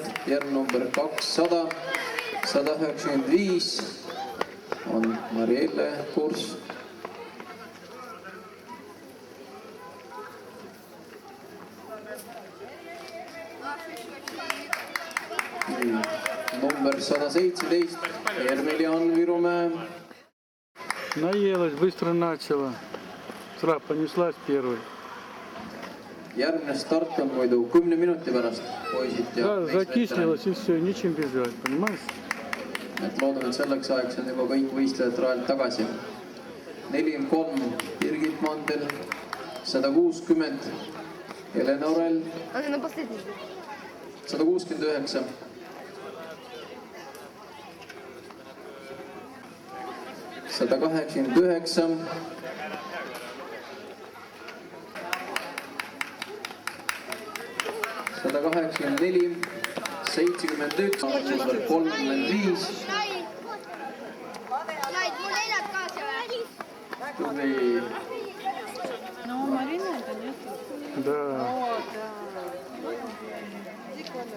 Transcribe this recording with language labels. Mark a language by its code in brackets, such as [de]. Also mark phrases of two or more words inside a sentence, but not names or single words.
[et] Järg number 200, 195 on Marielle Kurs. Number 117, Ermelian Virumäe. [ru] Наелась, быстро начала. Сразу понеслась первой. [et] Järgmine start on muidu 10 minuti pärast, poisid ja [ru] Да, закислилась и все, нечем бежать, понимаешь? [et] et loodame, et selleks ajaks on juba kõik võistlejad rajalt tagasi. 43 Birgit Mandel, 160 Helena Orel, [ru] Она на последний. [et] 169 189 184 71 number 35 Laid, mul neljad kaasa või? tubli [ru] Ну, у Марины это нет. Да. О, да. Иди, Коля.